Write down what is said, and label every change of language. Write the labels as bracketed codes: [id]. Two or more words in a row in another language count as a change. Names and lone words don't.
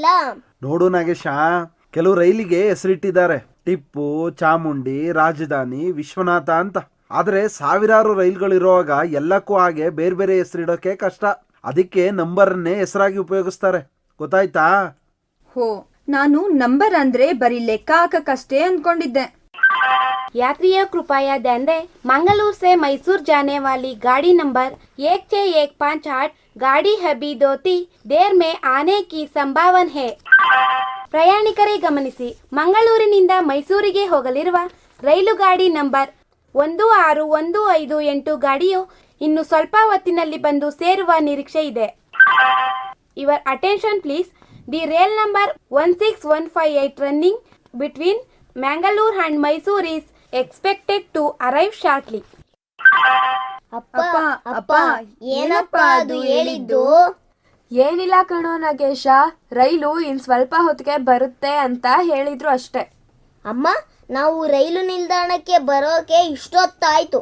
[kn] ನೋಡು ನಾಗೇಶ, ಕೆಲವು ರೈಲಿಗೆ ಹೆಸರಿಟ್ಟಿದ್ದಾರೆ, ಟಿಪ್ಪು, ಚಾಮುಂಡಿ, ರಾಜಧಾನಿ, ವಿಶ್ವನಾಥ ಅಂತ. ಆದ್ರೆ ಸಾವಿರಾರು ರೈಲ್ಗಳಿರುವಾಗ ಎಲ್ಲಕ್ಕೂ ಹಾಗೆ ಬೇರೆ ಬೇರೆ ಹೆಸರಿಡೋಕೆ ಕಷ್ಟ. ಅದಕ್ಕೆ ನಂಬರನ್ನೇ ಹೆಸರಾಗಿ ಉಪಯೋಗಿಸ್ತಾರೆ, ಗೊತ್ತಾಯ್ತಾ? ಹೋ, ನಾನು ನಂಬರ್ ಅಂದ್ರೆ ಬರೀ ಲೆಕ್ಕ ಹಾಕಕ್ಕಷ್ಟೇ ಅನ್ಕೊಂಡಿದ್ದೆ. [hi] यात्रियों कृपया ध्यान दें, मंगलूर से मैसूर जाने वाली गाड़ी नंबर 16158 गाड़ी अभी 2 देर में आने की संभावना है. [kn] ಪ್ರಯಾಣಿಕರೇ ಗಮನಿಸಿ, ಮಂಗಳೂರಿನಿಂದ ಮೈಸೂರಿಗೆ ಹೋಗಲಿರುವ ರೈಲು ಗಾಡಿ ನಂಬರ್ 16158 ಗಾಡಿಯು ಇನ್ನು ಸ್ವಲ್ಪ ಹೊತ್ತಿನಲ್ಲಿ ಬಂದು ಸೇರುವ ನಿರೀಕ್ಷೆ ಇದೆ. [en] Your attention please. The rail number 16158 running between Mangalore and Mysore is expected to arrive shortly. [kn] ಅಪ್ಪ ಅಪ್ಪ ಏನಪ್ಪ ಅದು ಹೇಳಿದ್ದು? ಏನಿಲ್ಲ ಕಣೋ ನಾಗೇಶ, ರೈಲು ಇನ್ ಸ್ವಲ್ಪ ಹೊತ್ತಿಗೆ ಬರುತ್ತೆ ಅಂತ ಹೇಳಿದ್ರು ಅಷ್ಟೇ. ಅಮ್ಮ, ನಾವು ರೈಲು ನಿಲ್ದಾಣಕ್ಕೆ ಬರೋಕೆ ಇಷ್ಟೊತ್ತಾಯ್ತು.